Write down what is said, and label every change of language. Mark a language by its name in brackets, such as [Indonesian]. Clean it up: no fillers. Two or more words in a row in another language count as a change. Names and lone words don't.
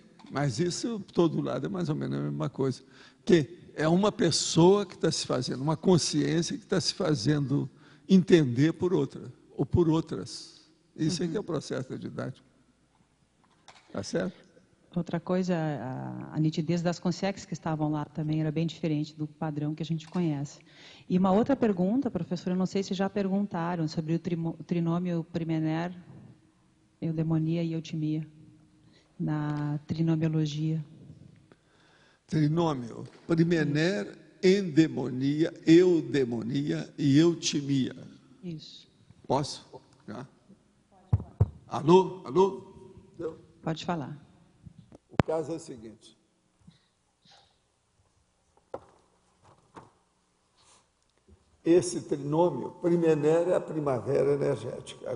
[Portuguese] Mas isso, todo lado, é mais ou menos a mesma coisa. Que é uma pessoa que está se fazendo, uma consciência que está se fazendo entender por outra, ou por outras. Isso é que é o processo da didática. Está certo? Outra coisa, a nitidez das consciências que estavam lá também era bem diferente do padrão que a gente conhece. E uma outra pergunta, professora, eu não sei se já perguntaram sobre o trinômio primener, eudemonia e eutimia, na trinomiologia. Trinômio, primener, endemonia, eudemonia e eutimia. Isso. Posso? Já? Alô? Alô? Não. Pode falar. O caso é o seguinte. Esse trinômio, primener é a primavera energética.